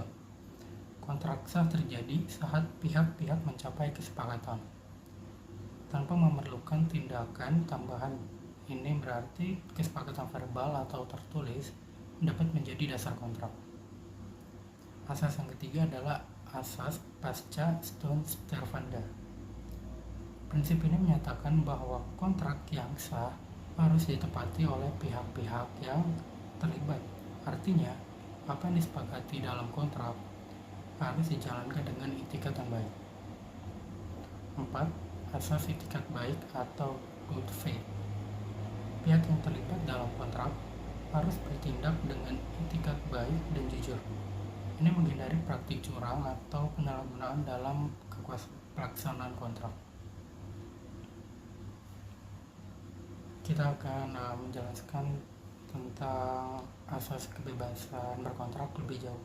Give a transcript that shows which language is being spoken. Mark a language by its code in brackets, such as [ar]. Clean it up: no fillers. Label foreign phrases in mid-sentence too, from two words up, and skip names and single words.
[id] Kontrak sah terjadi saat pihak-pihak mencapai kesepakatan tanpa memerlukan tindakan tambahan. Ini berarti kesepakatan verbal atau tertulis dapat menjadi dasar kontrak. Asas yang ketiga adalah asas [la] pasca stare servanda. [id] Prinsip ini menyatakan bahwa kontrak yang sah harus ditepati oleh pihak-pihak yang terlibat. Artinya, apa yang disepakati dalam kontrak harus dijalankan dengan itikat yang baik. 4. Asas itikat baik atau [en] good faith. [id] Pihak yang terlibat dalam kontrak harus bertindak dengan itikat baik dan jujur. Ini menghindari praktik curang atau penyalahgunaan dalam pelaksanaan kontrak. Kita akan menjelaskan tentang asas kebebasan berkontrak lebih jauh.